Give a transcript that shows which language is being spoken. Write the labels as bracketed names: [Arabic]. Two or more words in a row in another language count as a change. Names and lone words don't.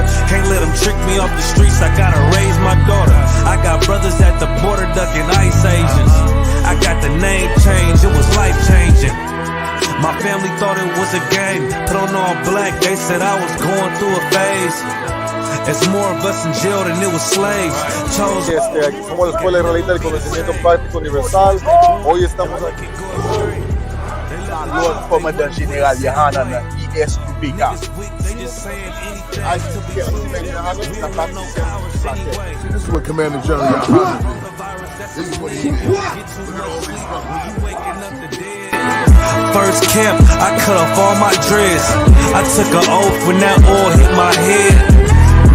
[English] Can't let them trick me off the streets, I gotta raise my daughter. I got brothers at the border ducking ICE agents. I got the name change, it was life changing. My family thought it was a game. Put on all black, they said I was going through a phase. It's more of us in jail than it was slaves. [Spanish] Aquí somos la Escuela Israelita del Conocimiento Práctico Universal. Hoy estamos aquí. [English] Lord Commandant General Yahanna na I.S.U.P.K. I.S.U.P.K. This is what Commander General Yahanna did. This is what he did. First camp, I cut off all my dreads. I took an oath when that oil hit my head.